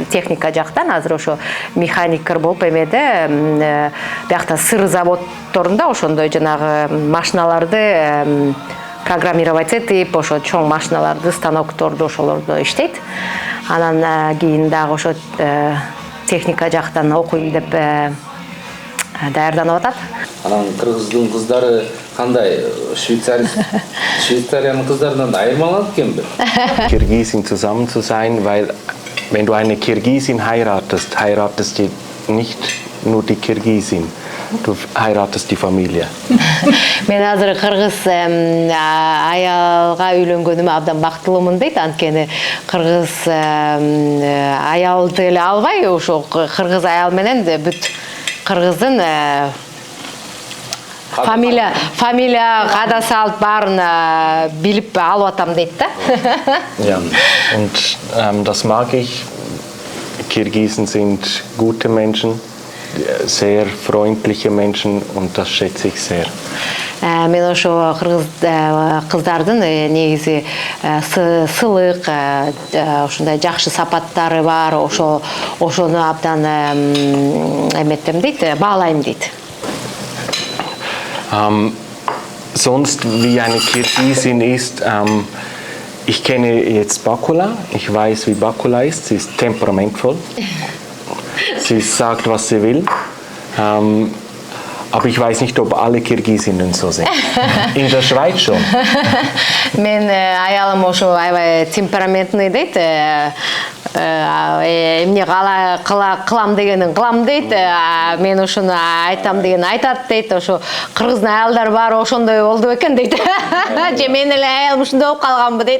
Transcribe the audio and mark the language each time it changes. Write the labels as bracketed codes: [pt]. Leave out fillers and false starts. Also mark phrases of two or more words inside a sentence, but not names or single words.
[ky] Техника жактан азыр ошо механиктер болуп эмеде биякта сыр заводторунда ошондой жанагы машиналарды программировать этип, ошо чоң машиналарды, станокторду ошолорду иштейт. Анан кийин дагы ошо техника жактан окуйм деп даярданып атат. Анан кыргыздын кыздары кандай? Швейцариянын кыздарынан айырмаланат экенби? [de] Kirgisin zusammen zu sein, weil wenn du eine Kirgisin heiratest du nicht nur die Kirgisin. Du heiratest die Familie. [ky] Мен азыр кыргыз аялга үйлөнгөнүмө абдан бактылуумун дейт. Анткени кыргыз аялды эле албай, ошо кыргыз аял менен бүт кыргыздын фамилия када салт баарын билип алып атам дейт да. [de] Ja, und das mag ich. Kirgisen sind gute Menschen, sehr freundliche Menschen und das schätze ich sehr. [ky] Мен ошо кыздардын негизи сылык, ошондой жакшы сапаттары бар, ошону абдан эметтем дейт, баалайм дейт. [de] Sonst wie eine Kirgisin ist, ich kenne jetzt Bakula, ich weiß wie Bakula ist, sie ist temperamentvoll, sie sagt was sie will, aber ich weiß nicht ob alle Kirgisinnen so sind. In der Schweiz schon. [ky] Мен аялым ошо аябай темпераментный дейт. Эмне кылам дегенин кылам дейт. Мен ошону айтам деген айтат дейт. Ошо кыргыздын аялдары баары ошондой болду экен дейт. Же мен эле аялым ушундай болуп калганбы дейт.